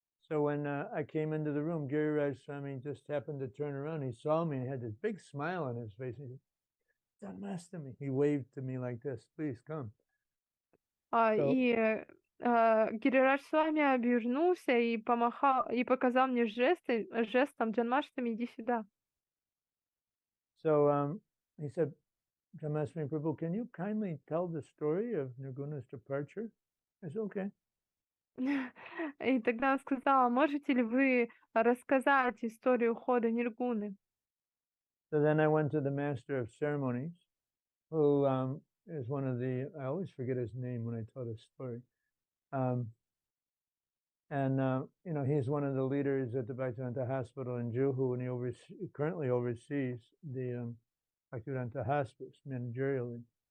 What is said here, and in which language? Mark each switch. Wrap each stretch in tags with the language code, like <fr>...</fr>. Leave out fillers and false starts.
<en>So when I came into the room, Giriraj Swami just happened to turn around. He saw me and had this big smile on his face. He said, "Janmastami." He waved to me like this, "Please come." So,</en> <ru>Гирирадж с вами обернулся и помахал, и показал мне жестом Джанмаштами, иди сюда.</ru> <en>so he said, "Janmastami Prabhu, can you kindly tell the story of Nirguna's departure?" I said, "Okay."</en> <ru>И тогда он сказал, можете ли вы рассказать историю ухода Ниргуны?</ru> <en>So then I went to the master of ceremonies, who is one of the, I always forget his name when I tell this story. You know, he's one of the leaders at the Bhaktivedanta Hospital in Juhu, and he currently oversees the Bhaktivedanta Hospice managerially.</en>